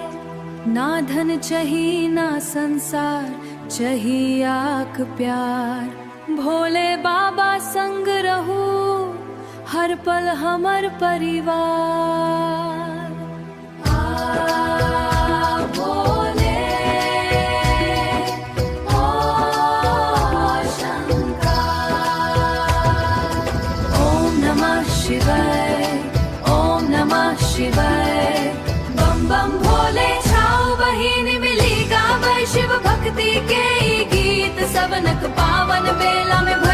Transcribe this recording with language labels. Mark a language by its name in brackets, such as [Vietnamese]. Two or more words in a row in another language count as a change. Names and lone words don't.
[Maithili] ना धन चही ना संसार, चही आक प्यार। भोले बाबा संग रहू, हर पल हमर परिवार। भोले शिवाय, [Sanskrit] ओम नमः शिवाय। [Maithili] बम बम भोले छाओ बहिनी मिली गावे शिव भक्ति के ई गीत। सबनक पावन बेला